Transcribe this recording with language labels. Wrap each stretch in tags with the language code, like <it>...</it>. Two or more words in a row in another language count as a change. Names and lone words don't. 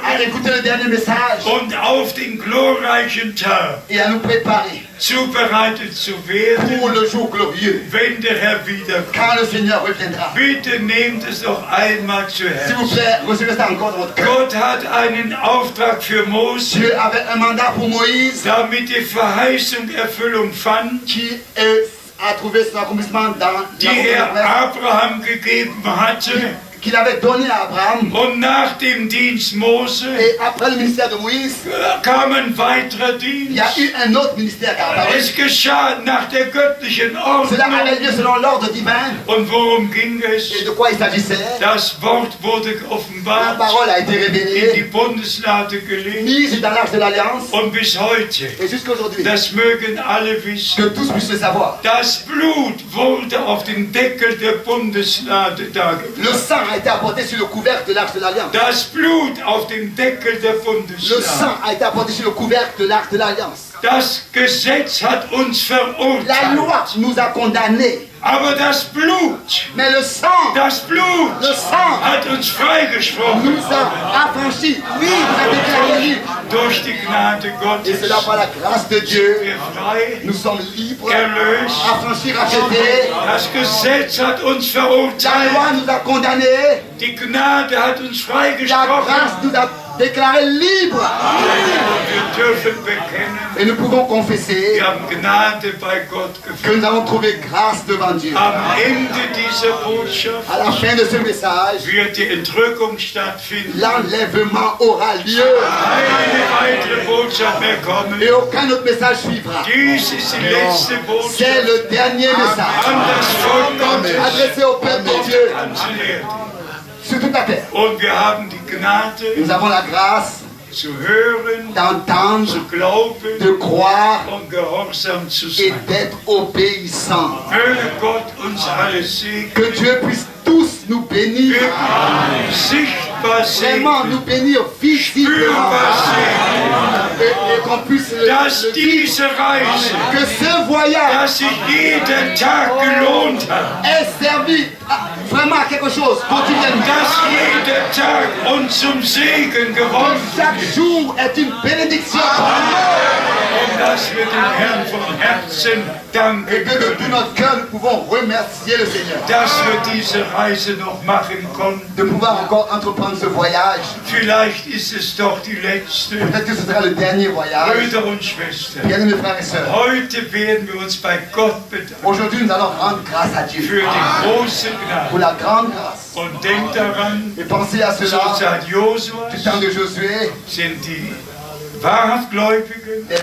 <fr>à écouter le dernier message</fr> <de>und auf den glorreichen Tag</de> <fr>et à nous préparer</fr> <de>zubereitet zu werden,</de> <fr>pour le jour glorieux,</fr> <de>wenn der Herr wiederkommt.</de> <fr>quand le Seigneur reviendra.</fr> <de>Bitte nehmt es noch einmal zu</de> <fr>S'il vous</fr> <de>Herzen.</de> <fr>plaît, recevez ça encore dans votre cœur.</fr> <de>Gott hat einen Auftrag für Mose,</de> <fr>Dieu avait un mandat pour Moïse</fr> <de>damit die Verheißung Erfüllung fand,</de> <fr>qui a trouvé son accomplissement dans</fr> <de>die</de> <fr>la</fr> <de>er</de> <fr>promesse</fr> <de>Abraham gegeben hatte,</de> <fr>qu'il avait donné à Abraham.</fr> <de>Und nach dem Dienst Mose</de> <fr>Et après le ministère de Moïse,</fr> <de>kam ein weiterer</de> <fr>il y a</fr> <de>Dienst.</de> <fr>eu un autre ministère qui a apparu.</fr> <de>Es geschah nach der göttlichen</de> <fr>Cela</fr> <de>Ordnung.</de> <fr>avait lieu selon l'ordre divin.</fr> <de>Und worum ging es?</de> <fr>Et de quoi il s'agissait?</fr> <de>Das Wort wurde</de> <fr>La</fr> <de>offenbart,</de> <fr>parole a été</fr> <de>in die</de> <fr>révélée,</fr> <de>Bundeslade gelegt</de> <fr>mise dans l'arche de l'Alliance.</fr> <de>und bis heute,</de> <fr>Et jusqu'aujourd'hui,</fr> <de>das mögen alle</de> <fr>que</fr> <de>wissen,</de> <fr>tous puissent le savoir.</fr> <de>das Blut wurde auf dem Deckel der Bundeslade</de> <fr>Le</fr> <de>dargebracht.</de> <fr>sang a été apporté sur le couvercle de l'arche de l'Alliance.</fr> <de>Das Blut auf dem Deckel der</de> <fr>Le</fr> <de>Bundeslade.</de> <fr>sang a été apporté sur le couvercle de l'arche de l'Alliance.</fr> <de>Das Gesetz hat uns</de> <fr>La loi</fr> <de>verurteilt.</de> <fr>nous a condamnés.</fr> <de>Aber das Blut,</de> <fr>Mais le sang</fr> <de>das Blut</de> <fr>Le sang</fr> <de>hat uns freigesprochen.</de> <fr>nous a affranchis. Oui, nous a déclarés libres.</fr> <de>Durch die Gnade</de> <fr>Et</fr> <de>Gottes</de> <fr>cela par la grâce de Dieu.</fr> <de>wir frei.</de> <fr>Nous sommes libres,</fr> <de>Erlöst.</de> <fr>affranchis, rachetés.</fr> <de>Das Gesetz hat uns</de> <fr>La</fr> <de>verurteilt.</de> <fr>loi nous a condamnés.</fr> <de>Die Gnade hat uns</de> <fr>La grâce</fr> <de>freigesprochen.</de> <fr>nous a déclarés libres.</fr> <de>Wir dürfen bekennen,</de> <fr>Et nous pouvons confesser</fr> <de>wir haben Gnade bei Gott</de> <fr>que</fr> <de>gefunden.</de> <fr>nous avons trouvé grâce devant Dieu.</fr> <de>Am Ende dieser Botschaft</de> <fr>À la fin de ce message,</fr> <de>wird die Entrückung stattfinden.</de> <fr>l'enlèvement aura lieu.</fr> <de>Keine weitere Botschaft mehr kommen.</de> <fr>Et aucun autre message suivra.</fr> <de>Dies ist die letzte</de> <fr>C'est</fr> <de>Botschaft</de> <fr>le dernier message</fr> <de>an das Volk Gottes</de> <fr>adressé au peuple de</fr> <de>auf</de> <fr>Dieu</fr> <de>der ganzen Erde.</de> <fr>sur toute la terre.</fr> <de>Und wir haben die Gnade</de> <fr>Nous avons la grâce</fr> <de>zu hören,</de> <fr>d'entendre,</fr> <de>zu glauben</de> <fr>de croire</fr> <de>und gehorsam zu</de> <fr>et</fr> <de>sein.</de> <fr>d'être obéissant.</fr> <de>Möge Gott uns alle segnen,</de> <fr>Que Dieu puisse tous nous bénir,</fr> <de>wirklich sichtbar</de> <fr>vraiment</fr> <de>segnen,</de> <fr>nous bénir visiblement,</fr> <de>spürbar segnen,</de> <fr>et qu'on puisse</fr> <de>dass</de> <fr>le dire,</fr> <de>diese Reise,</de> <fr>que ce voyage</fr> <de>dass sich jeder Tag gelohnt hat,</de> <fr>ait servi vraiment à quelque chose quotidiennement.</fr> <de>dass jeder Tag uns zum Segen geworden</de> <fr>Chaque jour est une bénédiction</fr> <de>und dass wir dem Herrn von Herzen</de> <fr>et</fr> <de>danken</de> <fr>que de tout</fr> <de>können,</de> <fr>notre cœur nous pouvons remercier le Seigneur</fr> <de>dass wir diese Reise noch machen konnten.</de> <fr>de pouvoir encore entreprendre ce voyage.</fr> <de>Vielleicht ist es doch die letzte.</de> <fr>Peut-être que ce sera le dernier voyage.</fr> <de>Brüder und Schwestern,</de> <fr>Bien-aimés frères et sœurs,</fr> <de>heute werden wir uns bei Gott bedanken</de> <fr>aujourd'hui nous allons rendre grâce à Dieu</fr> <de>für die große</de> <fr>pour</fr> <de>Gnade.</de> <fr>la grande grâce.</fr> <de>Und denkt daran,</de> <fr>Et pensez à</fr> <de>zur</de> <fr>cela</fr> <de>Zeit Josuas</de> <fr>du temps de Josué.</fr> <de>sind die wahrhaft Gläubigen</de>